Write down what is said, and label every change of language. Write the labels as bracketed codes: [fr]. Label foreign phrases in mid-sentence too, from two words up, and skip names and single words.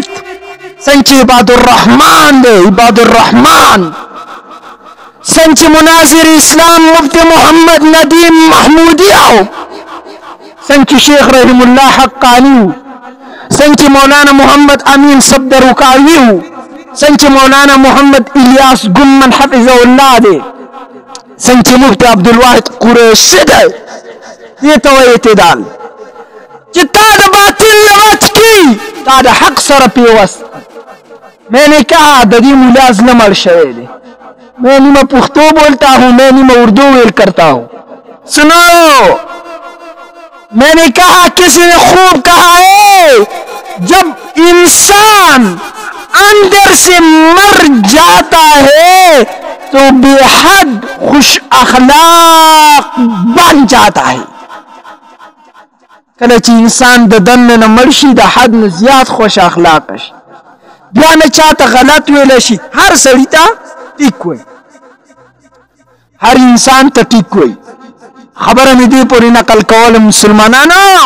[ps] څنګه [ar] عباد الرحمن [ps] دی، [ar] عباد الرحمن [ps] څنګه مناظر اسلام مفتی محمد ندیم محمودی او څنګه شیخ رحم الله حقانی، څنګه مولانا محمد امین صبدرکاوی، څنګه مولانا محمد الیاس گمن [ar] حفظه الله [ps] دی، څنګه مفتی عبدالواحد قریشی دی. دې ته وایي اعتدال چې تا د باطل نه بچ کی، تا د حق سره پیوست. [ur] میں نے کہا [ps] د دې ملا زړه مړ شوی دی. [ur] میں نیمه پښتو بولتا ہوں، میں نیمه اردو ویل کرتا ہوں. سنو، میں نے کہا کسی نے خوب کہا ہے جب انسان اندر سے مر جاتا ہے تو بے حد خوش اخلاق بن جاتا ہے. [ps] کله چې انسان د دننه نه مړ شي د حد نه زیات خوش اخلاق شي، بیا نه چاته غلط ویلی شي، هر سړي ته ټیک وایي، هر انسان ته ټیک وایي. خبره مې دې پورې نقل کوله.